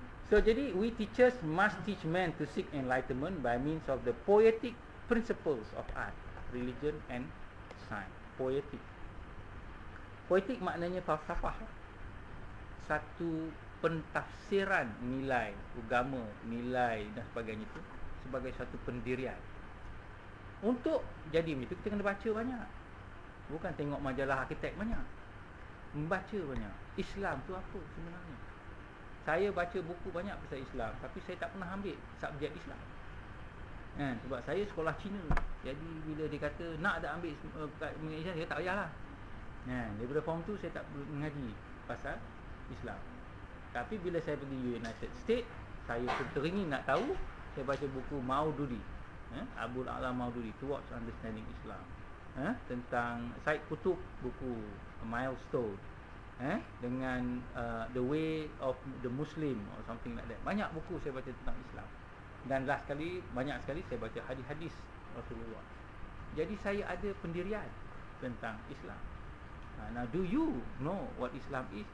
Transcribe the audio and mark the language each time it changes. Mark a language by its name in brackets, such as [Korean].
[English] So [Malay] jadi [English] we teachers must teach men to seek enlightenment by means of the poetic principles of art, religion and science. [Malay] Poetic. Poetik maknanya falsafah. Satu pentafsiran nilai agama, nilai dan sebagainya itu sebagai satu pendirian. Untuk jadi macam itu kita kena baca banyak. Bukan tengok majalah arkitek banyak. Membaca banyak. Islam tu apa sebenarnya? Saya baca buku banyak pasal Islam, tapi saya tak pernah ambil subjek Islam. Sebab saya sekolah Cina. Jadi bila dia kata nak ada ambil kat Malaysia, saya tak payahlah. Daripada form tu saya tak mengaji pasal Islam. Tapi bila saya pergi United States, saya pun teringin nak tahu. Saya baca buku Maududi, Abdul A'la Maududi, Towards Understanding Islam, tentang Said Qutb, buku Milestone, dengan The Way of the Muslim or something like that. Banyak buku saya baca tentang Islam. Dan last kali, banyak sekali saya baca hadis-hadis Rasulullah. Jadi saya ada pendirian tentang Islam. [English] Now do you know what Islam is?